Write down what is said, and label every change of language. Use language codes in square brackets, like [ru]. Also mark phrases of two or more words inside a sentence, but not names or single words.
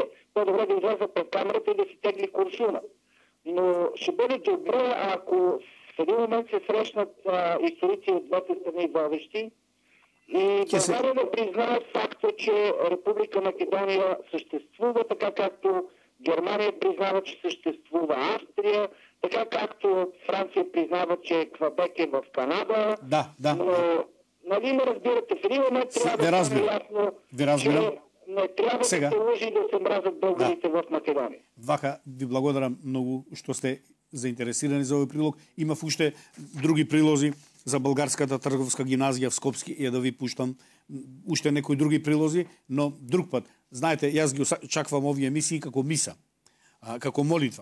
[bg] По-добре да излезе пред камерата и да си тегли куршума. Но ще бъде добре, ако в един момент се срещнат историци от двете страни водещи и България да признаят факта, че Република Македония съществува, така както Германия признава, че съществува Австрия, така както Франция признава, че Квебек е в Канада. Да. Но, нали ме разбирате, в един момент трябва да стане ясно, че не трябва да се лъжи и да се мразят българите в Македония. [mk] Вака, ви благодарам многу што сте заинтересирани за овој прилог. Имав уште други прилози за Българската трговска гимназија в Скопски и да ви пуштам уште некои други прилози, но друг пат. Знаете, јас ги очаквам овие емисии како миса, како молитва.